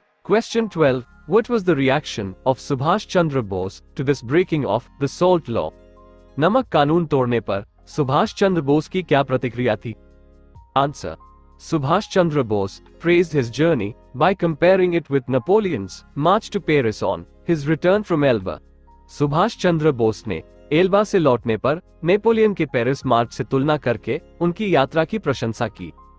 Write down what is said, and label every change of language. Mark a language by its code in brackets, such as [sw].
[en] Question 12. What was the reaction of Subhash Chandra Bose to this breaking of the salt law? [hi] नमक कानून तोड़ने पर सुभाष चंद्र बोस की क्या प्रतिक्रिया थी? Answer. [en] Subhash Chandra Bose praised his journey by comparing it with Napoleon's march to Paris on his return from Elba. [hi] Subhash Chandra Bose ने Elba से लौटने पर नेपोलियन के पेरिस मार्च से तुलना करके उनकी यात्रा की प्रशंसा की।